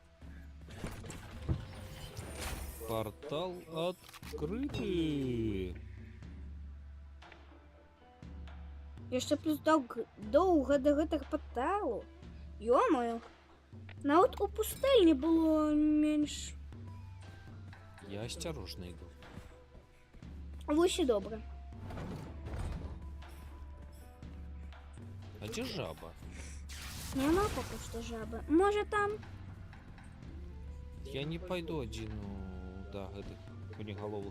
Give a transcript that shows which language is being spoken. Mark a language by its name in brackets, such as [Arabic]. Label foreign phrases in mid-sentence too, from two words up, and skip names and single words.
[Russian] Портал открытый. [Belarusian] Яшчэ плюс доўга да гэтага порталу. [Russian] Ё-моё. [Belarusian] Нават у пустэльні было менш. [Russian] Я осторожно иду. [Belarusian] Вось і добра. [Russian] А где жаба? [Belarusian] Няма пока што жабы. Можа там? [Russian] Я не пойду один, да, гэтых кунеголовых.